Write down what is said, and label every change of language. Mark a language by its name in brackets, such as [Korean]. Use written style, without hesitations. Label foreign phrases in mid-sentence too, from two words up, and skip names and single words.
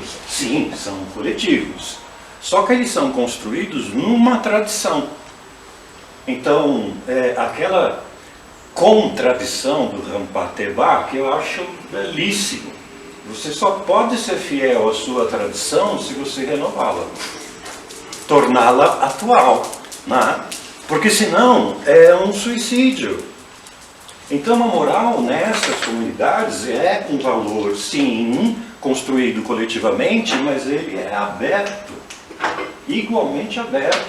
[Portuguese] Sim, são coletivos. Só que eles são construídos numa tradição. Então, aquela contradição do Rampa-Teba, que eu acho belíssimo. Você só pode ser fiel à sua tradição se você renová-la, torná-la atual, né? Porque senão é um suicídio. Então a moral nessas comunidades é um valor, sim, construído coletivamente, mas ele é aberto, igualmente aberto.